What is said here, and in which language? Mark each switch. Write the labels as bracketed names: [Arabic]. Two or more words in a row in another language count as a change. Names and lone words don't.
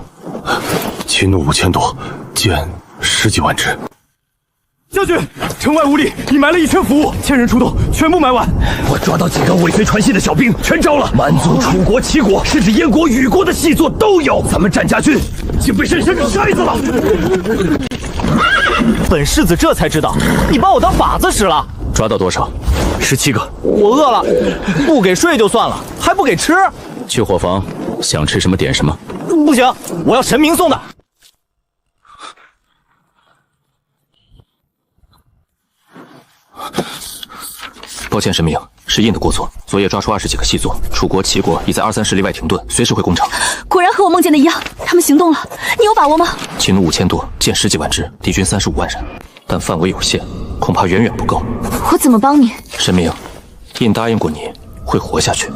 [Chinese] 秦弩5000多，箭10幾萬支。將軍，城外五里已埋了一圈俘虜，1000人出動，全部埋完。我抓到幾個尾隨傳信的小兵，全招了。蠻族、楚國、齊國，甚至燕國、虞國的細作都有。咱們戰家軍竟被深深給篩子了。本世子這才知道，你把我當靶子使了。抓到多少？17個。我餓了，不給睡就算了，還不給吃。去伙房，想吃什麼點什麼。不行，我要神明送的。抱歉，神明，是印的過錯。昨夜抓出20幾個細作，楚國、齊國已在20-30里外停頓，隨時會攻城。果然和我夢見的一樣，他們行動了。你有把握嗎？秦弩5000多，箭10幾萬支，敵軍35萬人，但範圍有限，恐怕遠遠不夠。我怎麼幫你？神明，印答應過你會活下去。